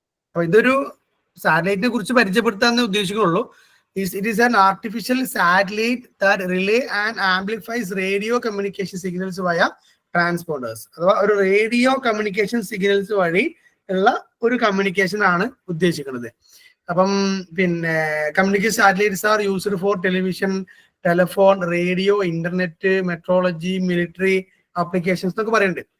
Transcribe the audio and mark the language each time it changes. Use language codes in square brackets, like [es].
[ml] അപ്പൊ ഇതൊരു സാറ്റലൈറ്റിനെ കുറിച്ച് പരിചയപ്പെടുത്താന്ന് ഉദ്ദേശിക്കുന്നുള്ളൂ. [en] It is an artificial satellite that relay and amplifies radio communication signals via transponders. [ml] അഥവാ ഒരു റേഡിയോ കമ്മ്യൂണിക്കേഷൻ സിഗ്നൽസ് വഴി ഉള്ള ഒരു കമ്മ്യൂണിക്കേഷൻ ആണ് ഉദ്ദേശിക്കുന്നത്. അപ്പം പിന്നെ [en] communication satellites are used for television, telephone, radio, internet, metrology, military applications [ml] എന്നൊക്കെ പറയുന്നുണ്ട്.